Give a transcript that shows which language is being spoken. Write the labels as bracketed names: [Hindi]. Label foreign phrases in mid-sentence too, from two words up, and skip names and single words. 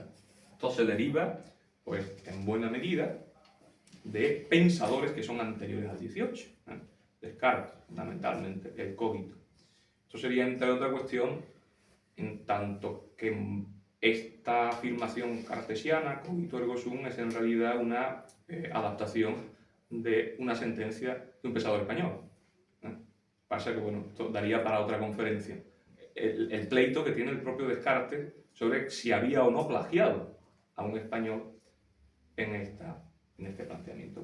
[Spanish] Esto se deriva, pues, en buena medida, de pensadores que son anteriores al XVIII. Descartes, fundamentalmente, el cogito. Esto sería, entre otra cuestión, en tanto que esta afirmación cartesiana, [Latin] cogito ergo sum, [Spanish] es en realidad una adaptación de una sentencia de un pensador español, Pasa que, bueno, esto daría para otra conferencia. El pleito que tiene el propio Descartes sobre si había o no plagiado a un español en este planteamiento.